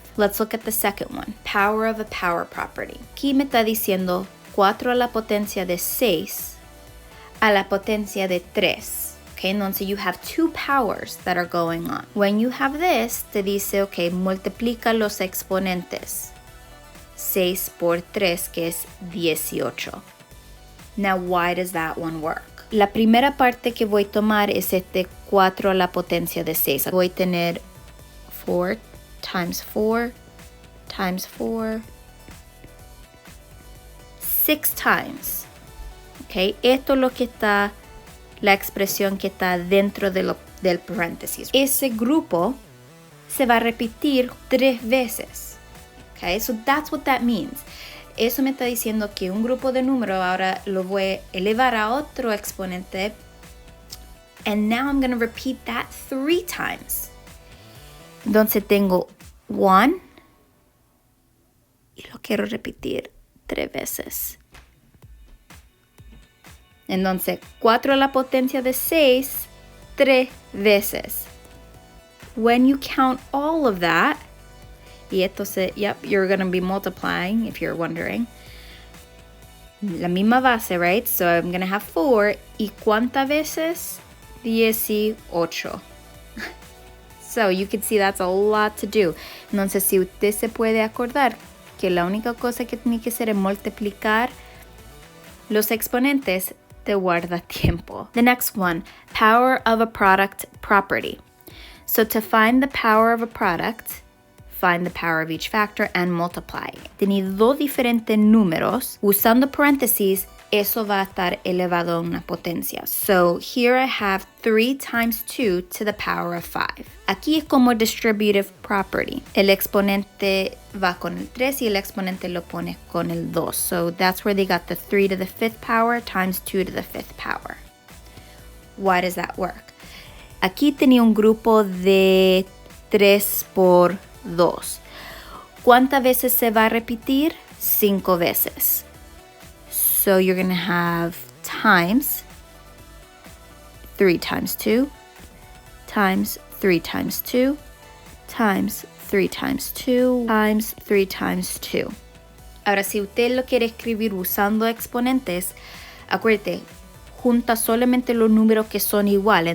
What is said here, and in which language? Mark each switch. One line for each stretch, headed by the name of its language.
English: Let's look at the second one, power of a power property.
Spanish: Aquí me está diciendo 4 a la potencia de 6 a la potencia de 3.
English: Okay,
Spanish: entonces
English: you have two powers that are going on. When you have this,
Spanish: te dice,
English: okay,
Spanish: multiplica los exponentes. 6 por 3, que es 18.
English: Now, why does that one work?
Spanish: La primera parte que voy a tomar es 4 a la potencia de 6. Voy a tener
English: 4 times 4 times 4, 6 times.
Spanish: Okay, esto es lo que está, la expresión que está dentro del paréntesis. Ese grupo se va a repetir 3 veces.
English: Okay, so that's what that means.
Spanish: Eso me está diciendo que un grupo de números ahora lo voy a elevar a otro exponente.
English: And now I'm going to repeat that 3 times.
Spanish: Entonces tengo 1 y lo quiero repetir 3 veces. Entonces 4 a la potencia de 6, 3 veces.
English: When you count all of that,
Spanish: y entonces,
English: yep, you're going to be multiplying, if you're wondering.
Spanish: La misma base,
English: right? So I'm going to have 4.
Spanish: ¿Y cuántas veces?
English: 18. So you can see that's a lot to do.
Spanish: Entonces, si usted se puede acordar que la única cosa que tiene que hacer es multiplicar los exponentes, te guarda tiempo.
English: The next one, power of a product property. So to find the power of a product, find the power of each factor and multiply.
Spanish: Tenéis 2 diferentes números. Usando paréntesis, eso va a estar elevado a una potencia.
English: So here I have 3 times 2 to the power of 5.
Spanish: Aquí es como
English: distributive property.
Spanish: El exponente va con el 3 y el exponente lo pone con el 2.
English: So that's where they got the 3 to the 5th power times 2 to the 5th power. Why does that work?
Spanish: Aquí tenía un grupo de 3 por 2. ¿Cuántas veces se va a repetir? 5 veces.
English: So you're going to have times 3 times 2 times 3 times 2 times 3 times 2 times 3 times 2.
Spanish: Ahora, si usted lo quiere escribir usando exponentes, acuérdate, junta solamente los números que son iguales.